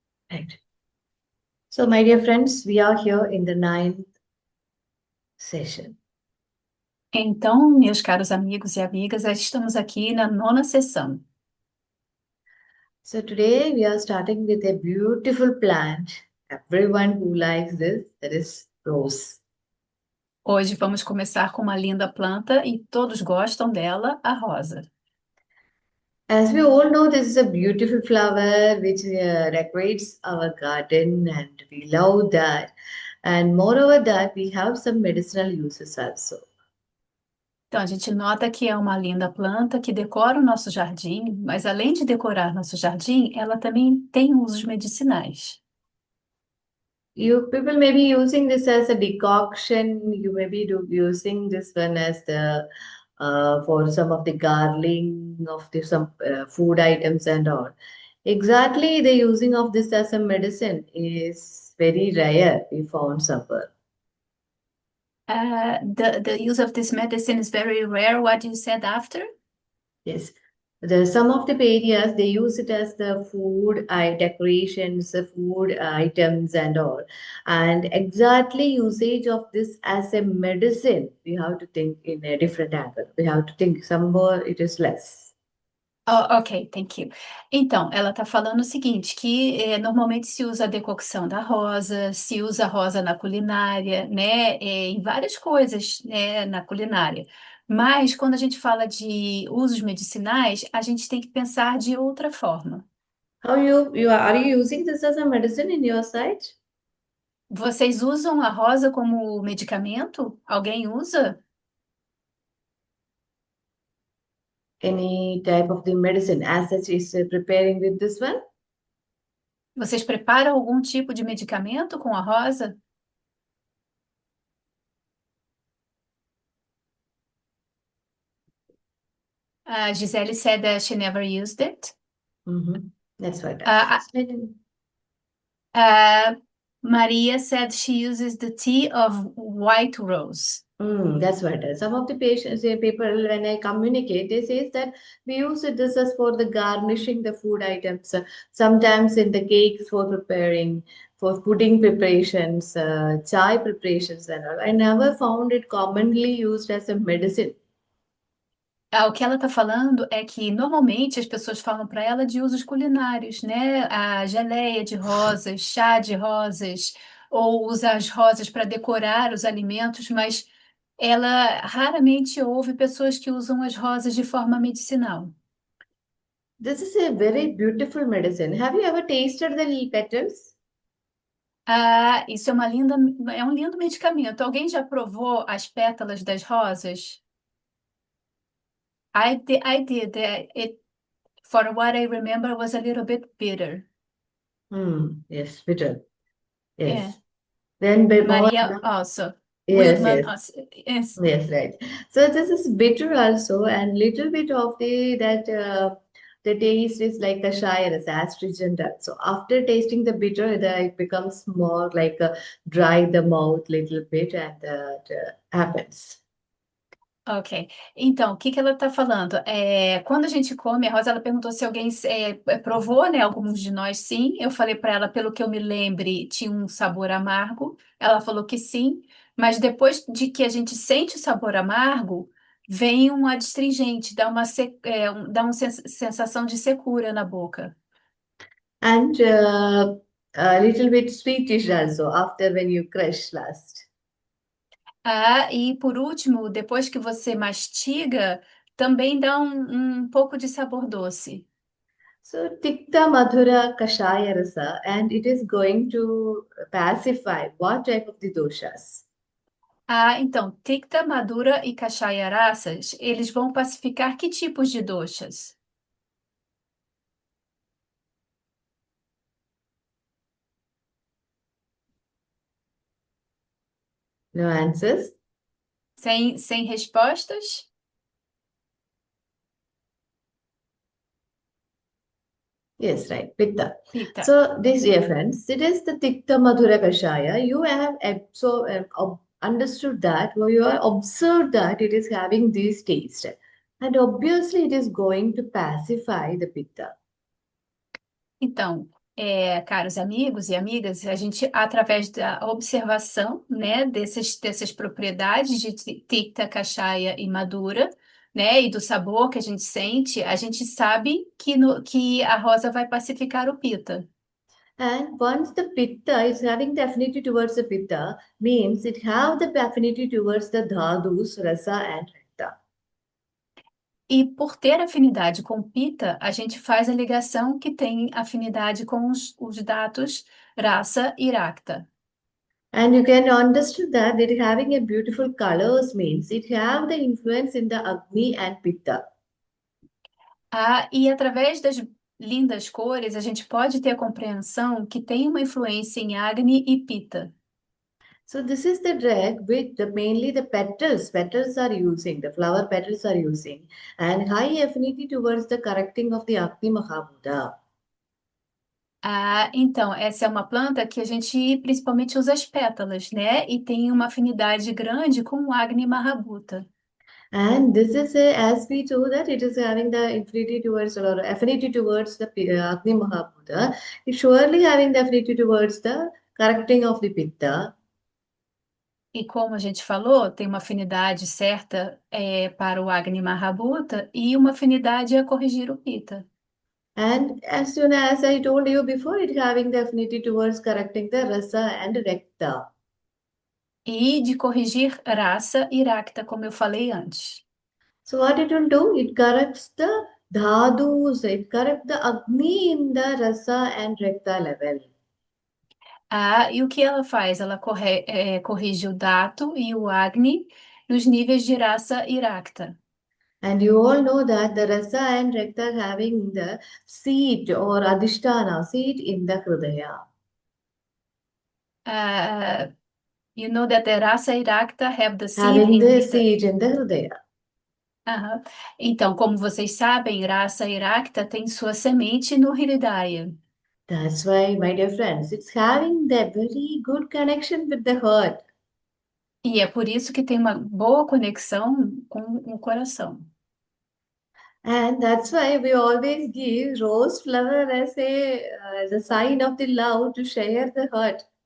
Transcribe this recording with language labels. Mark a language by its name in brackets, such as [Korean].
[English] Right. So, my dear friends, we are here in the 9th session. [Portuguese] Então, meus caros amigos e amigas, já estamos aqui na 9ª sessão. [English] So, today we are starting with a beautiful plant. Everyone who likes this, that is rose. [Portuguese] Hoje vamos começar com uma linda planta e todos gostam dela, a rosa. [English] As we all know, this is a beautiful flower which decorates our garden, and we love that. And moreover, that we have some medicinal uses also. [Portuguese] Então, a gente nota que é uma linda planta que decora o nosso jardim, mas além de decorar nosso jardim, ela também tem usos medicinais. [English] You people may be using this as a decoction. You may be using this one as the for some of the gargling of the some food items and all. Exactly, the using of this as a medicine is very rare. We found somewhere. The use of this medicine is very rare, what you said after? Yes. Some of the areas they use it as the food decorations, the food items and all. And exactly usage of this as a medicine, we have to think in a different angle. We have to think somewhere it is less. Oh, ok, thank you. [Portuguese] Então, ela está falando o seguinte, que normalmente se usa a decocção da rosa, se usa a rosa na culinária, né, em várias coisas, né, na culinária. Mas quando a gente fala de usos medicinais, a gente tem que pensar de outra forma. [English] How are you using this as a medicine in your side? [Portuguese] Vocês usam a rosa como medicamento? Alguém usa? [English] Any type of the medicine as such is preparing with this one? [Portuguese] Vocês preparam algum tipo de medicamento com a rosa? [English] Gisele said that she never used it. Mm-hmm. That's what. Ah, ah, Maria said she uses the tea of white rose. That's what. Some of the patients, people, when I communicate, they say that we use this as for the garnishing the food items. Sometimes in the cakes for preparing, for pudding preparations, chai preparations, and all. I never found it commonly used as a medicine. [Portuguese] O que ela está falando é que normalmente as pessoas falam para ela de usos culinários, né? A geleia de rosas, chá de rosas, ou usar as rosas para decorar os alimentos, mas ela raramente ouve pessoas que usam as rosas de forma medicinal. [English] This is a very beautiful medicine. Have you ever tasted the petals? [Portuguese] Ah, isso é um lindo medicamento. Alguém já provou as pétalas das rosas? [English] I did. It, for what I remember, was a little bit bitter. Yes, bitter. [Portuguese] É. [English] Yes. Then more. Maria also. Yes, Wildman yes. also. Yes. Yes, right. So this is bitter also, and little bit of the taste is like the shire, is astringent. So after tasting the bitter, it becomes more like dry the mouth little bit, and that happens. Ok. [Portuguese] Então, o que que ela está falando? Quando a gente come a rosa, ela perguntou se alguém provou, né? Alguns de nós sim. Eu falei para ela, pelo que eu me lembre, tinha um sabor amargo. Ela falou que sim, mas depois de que a gente sente o sabor amargo, vem um adstringente, dá uma sensação de secura na boca. [English] And a little bit sweetish also after when you crush last. [Portuguese] Ah, e por último, depois que você mastiga, também dá um pouco de sabor doce. [English] So Tikta Madhura Kashaya Rasa, and it is going to pacify what type of the doshas? [Portuguese] Ah, então, Tikta, Madura e Kashayarasas, eles vão pacificar que tipos de doshas? [English] No answers? [Portuguese] Sem respostas? [English] Yes, right. Pitta. [Portuguese] Pita. [English] So, this, dear friends, it is the Tikta Madhura Kashaya. You have understood that, or you have observed that it is having this taste. And obviously, it is going to pacify the Pitta. [Portuguese] Então, caros amigos e amigas, a gente, através da observação, né, dessas propriedades de Tikta, Kashaya e Madura, né, e do sabor que a gente sabe que a rosa vai pacificar o Pita. [English] And once the Pitta is having the affinity towards the Pitta, means it have the affinity towards the Dhadus, Rasa, and Rakta. [Portuguese] E por ter afinidade com pita, a gente faz a ligação que tem afinidade com os datos raça e racta. [English] And you can understand that it having a beautiful colors means it have the influence in the Agni and Pitta. [Portuguese] Ah, e através das lindas cores, a gente pode ter a compreensão que tem uma influência em Agni e Pita. [English] So this is the drag which mainly the petals are using, the flower petals are using, and high affinity towards the correcting of the Agni Mahabhuta. [Portuguese] Ah, então, essa é uma planta que a gente principalmente usa as pétalas, né? E tem uma afinidade grande com o Agni Mahabhuta. [English] And this is as we told that it is having the affinity towards or affinity towards the Agni Mahabhuta. It's surely having the affinity towards the correcting of the Pitta. [Portuguese] E como a gente falou, tem uma afinidade certa para o Agni Mahabhuta e uma afinidade a corrigir o Pitta. [English] And as soon as I told you before, it having the affinity towards correcting the Rasa and Rekta. [Portuguese] E de corrigir Rasa e Rakta, como eu falei antes. [English] So what it will do? It corrects the dhadus, it corrects the Agni in the Rasa and Rekta level. [Portuguese] Ah, e o que ela faz? Ela corrige o Dato e o Agni nos níveis de Rasa e Rakta. [English] And you all know that the Rasa and Rekta having the seat or Adhisthana, seat in the Hridaya. Ah, you know that the Rasa e Rakta have the seed Having in the the... seat in the Hridaya. Aham. [Portuguese] Então, como vocês sabem, Rasa e Rakta tem sua semente no Hridaya. [English] That's why, my dear friends, it's having the very good connection with the heart. [Portuguese] E é por isso que tem uma boa conexão com o coração. [English] And that's why we always give rose flower as a sign of the love to share the heart.